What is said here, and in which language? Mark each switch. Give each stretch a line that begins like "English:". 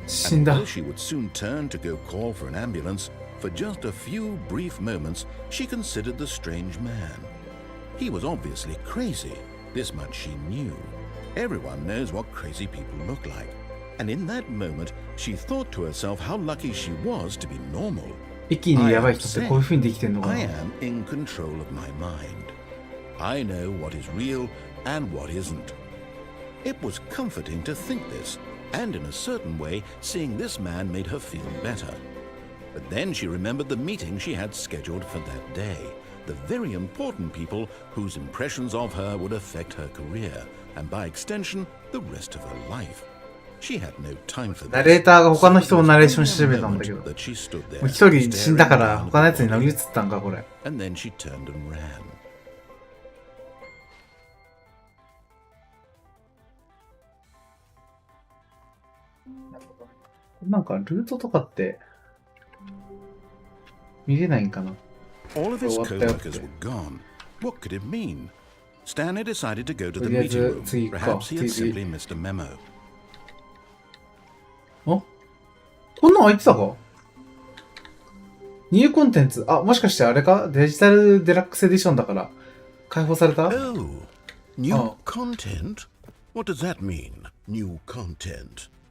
English: And although she would soon turn to go call for an ambulance, for just a few brief moments, she considered the strange man. He was obviously crazy. This much she knew. Everyone knows what crazy people look like. And in that moment, she thought to herself how lucky she was to be normal.
Japanese: 息にやばい人ってこういう風にできてんのかな。
English: I am in control of my mind. I know what is real and what isn't. It was comforting to think this, and in a certain way, seeing this man made her feel better. But then she remembered the meeting she had scheduled for that day, the very important people whose impressions of her would affect her career, and by extension, the rest of her life. She had no time for this.
Japanese: ナレーターが他の人のナレーション調べたんだけど、もう一人死んだから他のやつに乗り移ったんかこれ。
English: And then she turned and ran.
Japanese: なんかルートとかって見れないんかな。
English: All of his co-workers were gone. What could it mean? Stanley decided to go to the meeting room. Perhaps he had simply missed a memo.
Japanese: あ、こんなん開いてたか？ニューコンテンツ。あ、もしかしてあれか？デジタルデラックスエディションだから解放された？
English: Oh, new content? What does that mean? New content?